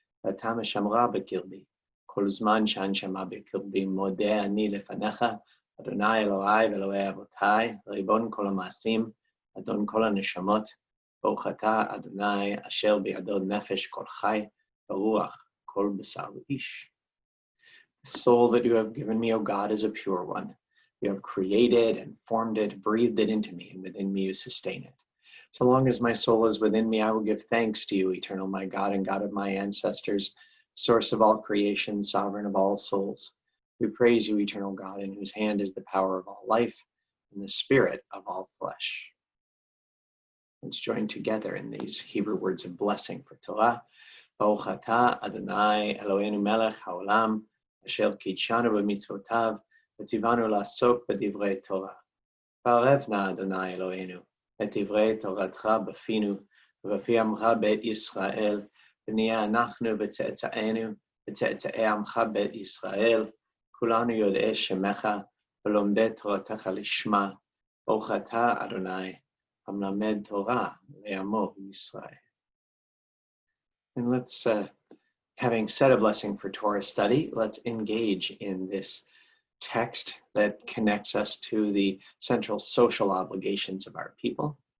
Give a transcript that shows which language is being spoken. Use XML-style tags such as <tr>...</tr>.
<he>ואתה משמרה בקרבי, כל זמן שהנשמה בקרבי מודה אני לפניך, אדוני אלוהי ואלוהי אבותיי, ריבון כל המעשים, אדון כל הנשמות, ברוך אתה אדוני אשר בידו נפש כל חי, ורוח כל בשר איש.</he> <en>The soul that you have given me, O God, is a pure one. You have created and formed it, breathed it into me, and within me you sustain it. So long as my soul is within me, I will give thanks to you, eternal my God and God of my ancestors, source of all creation, sovereign of all souls. We praise you, eternal God, in whose hand is the power of all life and the spirit of all flesh. Let's join together in these Hebrew words of blessing for Torah.</en> <he>Baruch atah Adonai Eloheinu melech haolam, asher kitshanu b'mitzvotav, v'tzivanu la'asok b'divrei Torah. Ba'arev na Adonai Eloheinu, את דברי תורתך בפינו ובפי עמך בית ישראל, ונהיה אנחנו וצאצאינו וצאצאי עמך בית ישראל, כולנו יודעי שמך ולומדי תורתך לשמה, ברוך אתה אדוני, המלמד תורה לעמו בישראל.</he> <en>And let's, having said a blessing for Torah study, let's engage in this text that connects us to the central social obligations of our people.</en>